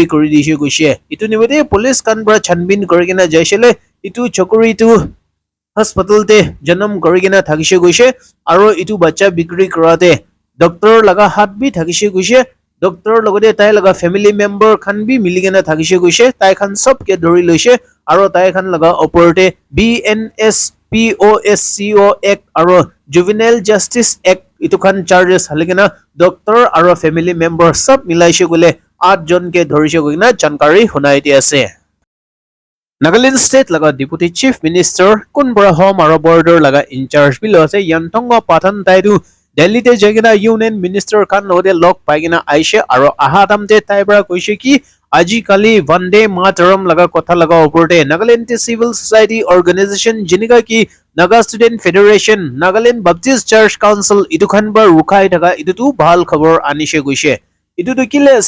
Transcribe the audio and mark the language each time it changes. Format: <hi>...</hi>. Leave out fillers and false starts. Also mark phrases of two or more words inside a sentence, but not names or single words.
<nag>kori dise goise itu nimite police khan bra chanbin korigina jaisile itu chokri tu hospital te janam korigina thagise goise aro itu bacha bikri korate doctor laga hat bi thagise goise doctor logode tai laga</nag> <en>family member</en> <nag>khan bi miligena thagise goise tai khan sob ke dori loise aro tai khan laga oporte BNS POSCO Act aro Juvenile Justice Act itukan charges haligena doctor aro family member sab milaise gole 8 jon ke dhorise goina jankari hunai di ase. Nagaland State laga</nag> <en>Deputy Chief Minister</en> <nag>Kunbra Home aro Border laga</nag> <en>in charge</en> <nag>bilo ase Yantongo Pathan taidu Delhi te jagina</nag> <en>Union Minister</en> <nag>kan lode log paigina aishe aro ahadam te taibra koise ki aji kali Vande Mataram laga kotha laga oporte Nagaland Civil Society Organization jinika ki Naga Student Federation Nagaland Baptist Church Council idukhan bar rukai daga idutu bhal khabor anishe goise idutu kile ase</nag>